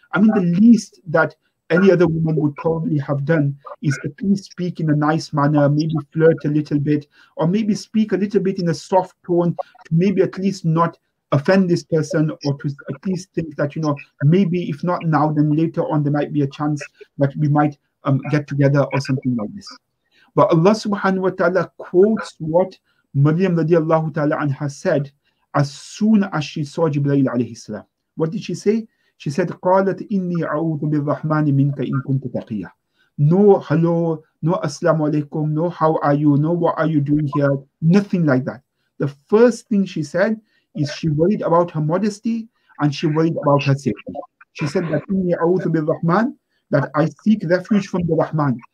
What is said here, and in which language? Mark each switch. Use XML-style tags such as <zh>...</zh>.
<en>I mean, the least that any other woman would probably have done is at least speak in a nice manner, maybe flirt a little bit, or maybe speak a little bit in a soft tone to maybe at least not offend this person, or to at least think that, maybe if not now, then later on there might be a chance that we might get together or something like this. But Allah subhanahu wa ta'ala quotes what Maryam radiallahu ta'ala anha said as soon as she saw Jibreel alayhi salam. What did she say? She said,</en> <ar>قالت إني أعوذ بالرحمن منك إن كنت تقيا.</ar> <en>No hello, no assalamu alaikum, no how are you, no what are you doing here, nothing like that. The first thing she said is she worried about her modesty and she worried about her safety. She said that</en> <ar>إني أعوذ بالرحمن,</ar> <en>that I seek refuge from the Rahman.</en>